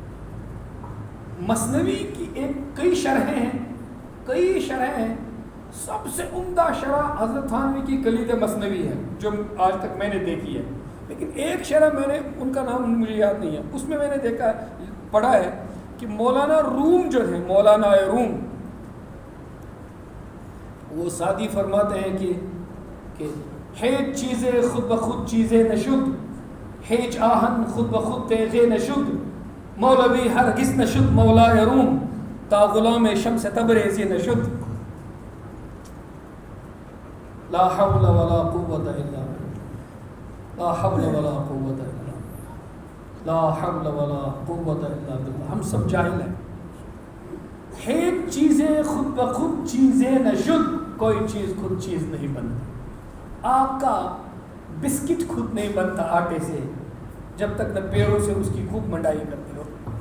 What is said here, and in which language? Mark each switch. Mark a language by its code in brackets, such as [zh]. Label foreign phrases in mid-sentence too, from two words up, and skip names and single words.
[ur] مثنوی کی کئی شرحیں ہیں، سب سے عمدہ شرح حضرت تھانوی کی کلید مثنوی ہے جو آج تک میں نے دیکھی ہے، لیکن ایک شرح میں نے، ان کا نام مجھے یاد نہیں ہے، اس میں نے دیکھا ہے، پڑھا ہے کہ مولانا روم جو ہے، مولانا روم، وہ سادی فرماتے ہیں کہ [fa] ہیچ چیزیں خود بخود چیزیں نشد، ہیچ آہن خود بخود تیغے نشد، مولوی ہرگز نشد مولا روم، تا غلام شمس تبریزی نشد۔ [ar] لا حول ولا قوت الا باللہ، لا حول ولا قوت الا باللہ، لا حول ولا قوت الا باللہ۔ [ur] ہم سب جاہل ہیں۔ [fa] ہیچ چیزیں خود بخود چیزیں نشد، [ur] کوئی چیز خود چیز نہیں بنتی۔ آپ کا بسکٹ خود نہیں بنتا آٹے سے جب تک نہ پیروں سے اس کی خوب منڈائی کرتے ہو۔